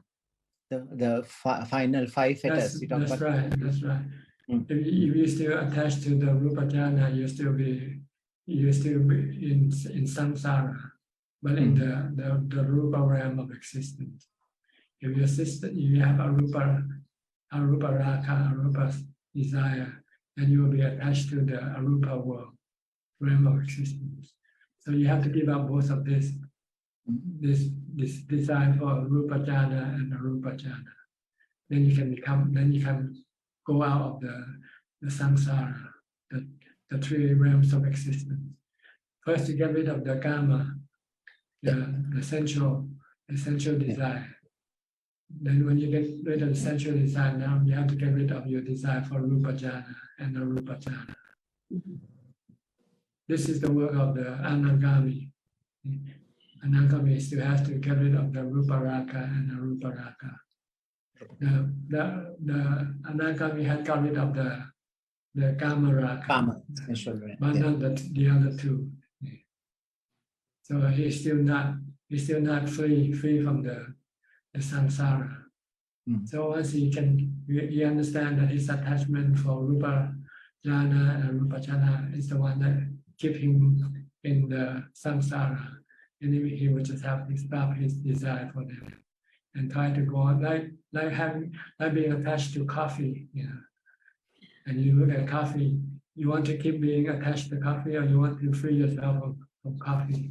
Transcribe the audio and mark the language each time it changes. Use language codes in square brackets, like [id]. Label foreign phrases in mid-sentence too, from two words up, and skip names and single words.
[en] The final 5 fetters. That's right. That's right. If you still attached to the [pi] rupa jhana, [en] you still be in samsara. But in the rupa realm of existence, if you have [pi] arupa raga, [en] arupa desire, then you will be attached to the arupa world, realm of existence. So you have to give up both of this desire for [pi] rupa jhana [en] and [pi] arupa jhana. [en] Then you can go out of the samsara, the 3 realms of existence. First, to get rid of the kama. The sensual desire. Then when you get rid of the sensual desire, now you have to get rid of your desire for [pi] rupa jhana [en] and [pi] arupa jhana. [en] This is the work of the anagami. Anagami still has to get rid of the [pi] rupa raga [en] and [pi] arupa raga. [en] The anagami had got rid of the [pi] kama raga, [en] but not the other 2. So he's still not free from the samsara. So once he understands that his attachment for [pi] rupa jhana [en] and [pi] rupa jhana [en] is the one that keep him in the samsara, and he would just have to stop his desire for them and try to go on like being attached to coffee, and you look at coffee, you want to keep being attached to coffee, or you want to free yourself from coffee?